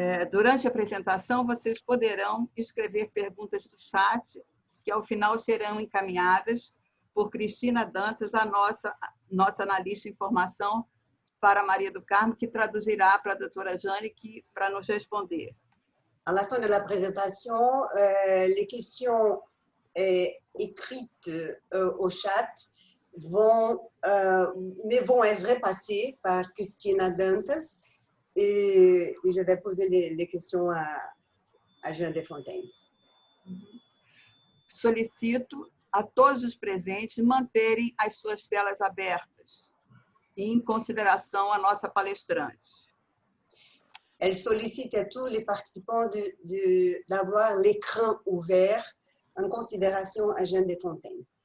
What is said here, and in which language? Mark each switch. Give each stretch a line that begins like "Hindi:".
Portuguese: Durante a apresentação, vocês poderão escrever perguntas do chat, que ao final serão encaminhadas por Cristina Dantas, a nossa analista de informação, para Maria do Carmo, que traduzirá para a doutora Jane para nos responder.
French: À la fin de la présentation, les questions écrites au chat vont être repassées par Cristina Dantas. Et je vais poser les questions à Jane Desfontaines.
Portuguese: Solicito a todos os presentes manterem as suas telas abertas, em consideração à nossa palestrante.
French: Elle sollicite à tous les participants d'avoir l'écran ouvert en considération à Jane Desfontaines.